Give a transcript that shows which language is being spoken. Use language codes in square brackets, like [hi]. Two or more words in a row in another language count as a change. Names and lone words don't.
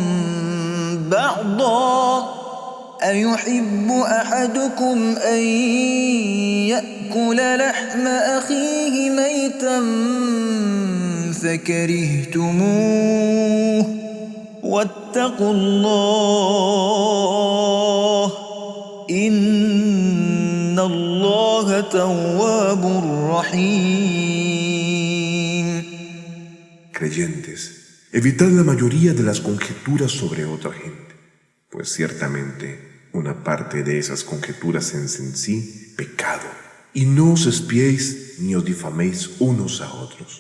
[ar] بعضا أيحب أحدكم أن يأكل لحم أخيه ميتا فكرهتموه واتقوا الله إن الله تواب رحيم. [es] Creyentes, evitad la mayoría de las conjeturas sobre otra gente, pues ciertamente una parte de esas conjeturas es en sí pecado, y no os espiéis ni os difaméis unos a otros.